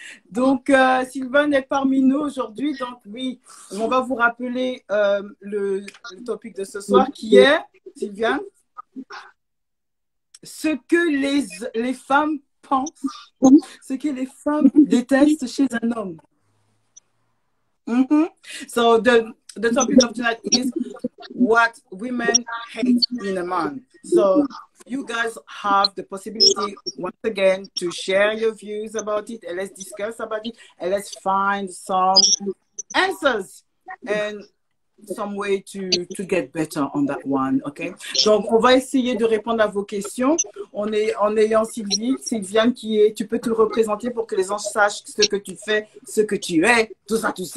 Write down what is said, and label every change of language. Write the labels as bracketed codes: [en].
[fr] Donc, Sylvain est parmi nous aujourd'hui. Donc, oui, on va vous rappeler le topic de ce soir qui est, Sylviane, ce que les femmes pensent, ce que les femmes détestent chez un homme. [en] So the topic of tonight is what women hate in a man. So you guys have the possibility once again to share your views about it and let's discuss about it and let's find some answers and some way to get better on that one, okay? [fr] Donc, on va essayer de répondre à vos questions en ayant Sylviane qui est, tu peux te représenter pour que les gens sachent ce que tu fais, ce que tu es, tout ça.